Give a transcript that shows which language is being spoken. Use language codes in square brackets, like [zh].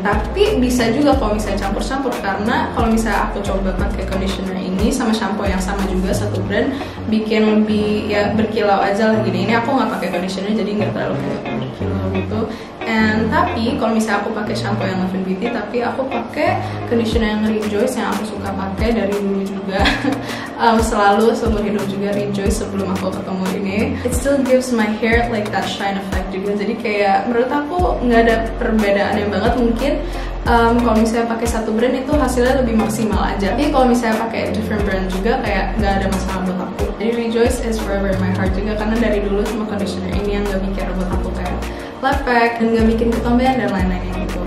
[id] Tapi bisa juga kalau misalnya campur-campur, karena kalau misalnya aku coba pakai conditioner ini sama shampoo yang sama juga satu brand, bikin lebih ya berkilau aja lah gini. Ini aku nggak pakai conditioner jadi nggak terlalu kayak berkilau gitu. And tapi kalau misalnya aku pakai shampoo yang Love and Beauty, tapi aku pakai conditioner yang Rejoice yang aku suka pakai dari dulu juga. Selalu seumur hidup juga Rejoice sebelum aku ketemu ini. [en] It still gives my hair like that shine effect juga. [id] Jadi kayak menurut aku nggak ada perbedaannya banget. Mungkin kalau misalnya pakai satu brand itu hasilnya lebih maksimal aja. Tapi kalau misalnya pakai [en] different brand [id] juga kayak nggak ada masalah buat aku. Jadi Rejoice [en] is forever in my heart [id] juga karena dari dulu cuma conditioner ini yang nggak bikin rambut aku kayak lepek dan nggak bikin ketombean dan lain-lainnya gitu.